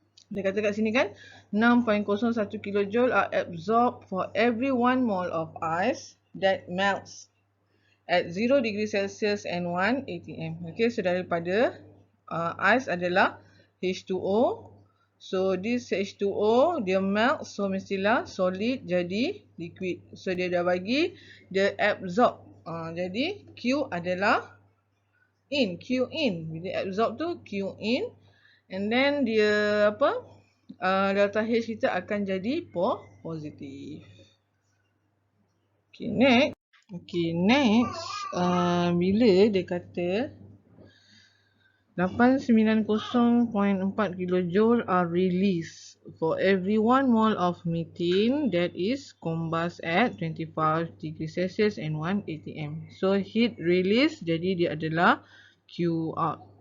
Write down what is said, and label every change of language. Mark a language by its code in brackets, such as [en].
[ms] Dia kata kat sini kan [en] 6.01 kJ are absorbed for every 1 mole of ice that melts at 0 degree Celsius and 1 atm. [ms] Okay, so daripada ice adalah H2O. So this H2O dia melt, so mestilah solid jadi liquid. So dia dah bagi dia absorb. Jadi Q adalah in, Q in. Bila absorb tu Q in, [en] and then [ms] dia apa? Delta H kita akan jadi positif. Okay, next. Okay, next. Bila dia kata [en] 890.4 kJ are released for every 1 mole of methane that is combust at 25 degree Celsius and 1 atm. [ms] So heat release jadi dia adalah Q out.